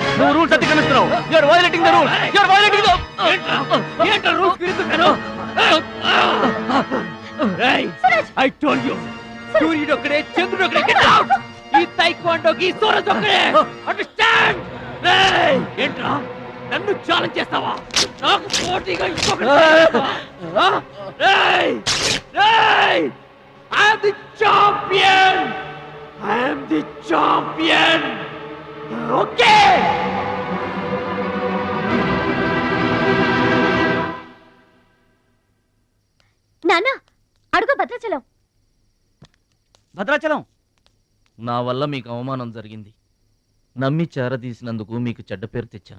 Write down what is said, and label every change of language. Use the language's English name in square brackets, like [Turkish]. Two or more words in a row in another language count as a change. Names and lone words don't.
[Telugu] నువ్వు రూల్స్ అతిక్రమిస్తున్నావు. [English] you are violating the rule. you are violating the [Telugu] ఏంట్రా రూల్స్ విరుద్ధంగాను? [English] I told you. [Telugu] సూర్యుడు ఒక్కడే, చంద్రుడు ఒక్కడే. [English] get out. [Telugu] ఈ తైక్వాండోకి సూరజ్ ఒక్కడే. అండర్స్టాండ్? ఏంట్రా నన్ను ఛాలెంజ్ చేస్తావా? నాకు పోటీగా ఇంకొకటి [English] I am the champion! I am the champion! Okay! [Telugu] నాన్న అడుగు భద్రాచలం. భద్రాచలం నా వల్ల మీకు అవమానం జరిగింది. నమ్మి చేరదీసినందుకు మీకు చెడ్డ పేరు తెచ్చాను.